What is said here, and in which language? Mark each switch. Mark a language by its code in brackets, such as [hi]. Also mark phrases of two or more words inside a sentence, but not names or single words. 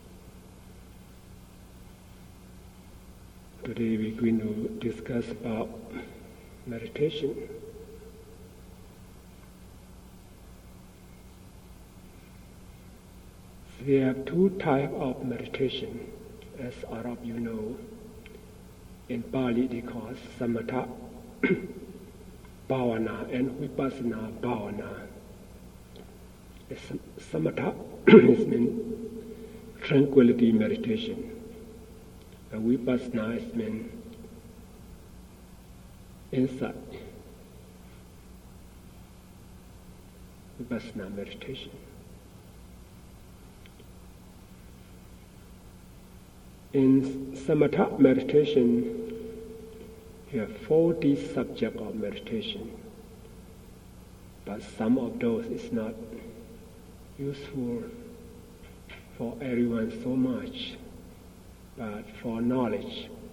[en] Today we're going to discuss about meditation. So we have two types of meditation, as all of you know. In Pali they call [pi] samatha bhavana [en] and [pi] vipassana bhavana. [en] Samatha is mean tranquility meditation. And vipassana is mean insight. Vipassana meditation. In samatha meditation, you have 40 subjects of meditation, but some of those is not useful for everyone so much, but for knowledge,